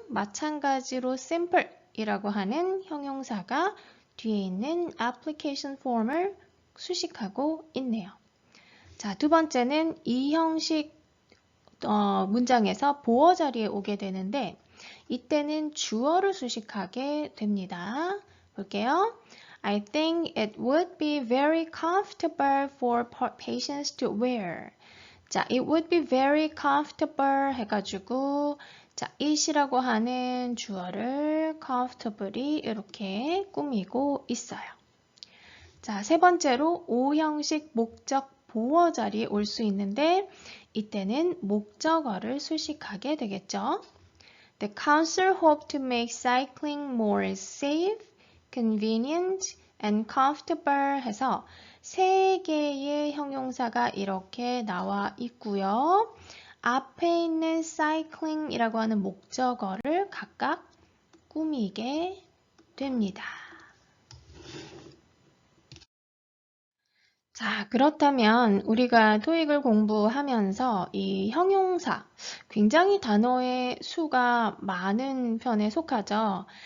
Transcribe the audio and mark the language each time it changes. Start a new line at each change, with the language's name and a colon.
Korean: 마찬가지로 simple이라고 하는 형용사가 뒤에 있는 application form을 수식하고 있네요. 자, 두 번째는 이 형식 문장에서 보어 자리에 오게 되는데 이때는 주어를 수식하게 됩니다. 볼게요.
English: I think it would be very comfortable for patients to wear.
Korean: 자,
English: it would be very comfortable
Korean: 해가지고 자, it이라고 하는 주어를 comfortably 이렇게 꾸미고 있어요. 자, 세 번째로 오형식 목적 보어 자리에 올 수 있는데 이때는 목적어를 수식하게 되겠죠.
English: The council hoped to make cycling more safe, convenient, and comfortable
Korean: 해서 세 개의 형용사가 이렇게 나와 있고요. 앞에 있는 cycling이라고 하는 목적어를 각각 꾸미게 됩니다. 자, 그렇다면 우리가 토익을 공부하면서 이 형용사, 굉장히 단어의 수가 많은 편에 속하죠.